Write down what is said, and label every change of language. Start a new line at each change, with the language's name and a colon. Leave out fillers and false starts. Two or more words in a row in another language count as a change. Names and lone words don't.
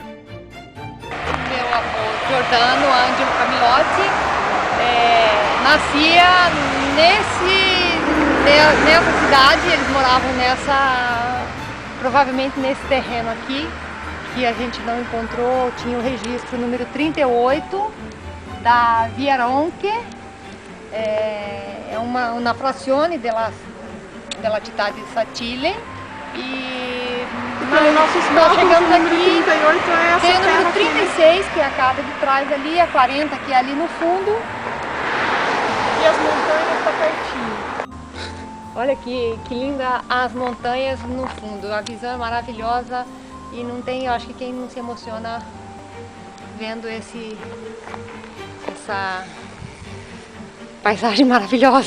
Portuguese: Meu avô Giordano Ângelo Camilote nascia nessa cidade. Eles moravam provavelmente nesse terreno aqui, que a gente não encontrou. Tinha o registro número 38 da Via Ronche,
Italian: una frazione della città di Satile.
Portuguese: E nós chegamos aqui, 38 é essa tem o número terra 36, que é a casa de trás ali, a 40 que é ali no fundo. E as montanhas está pertinho. Olha que linda as montanhas no fundo, a visão é maravilhosa e não tem, eu acho que quem não se emociona vendo essa paisagem maravilhosa.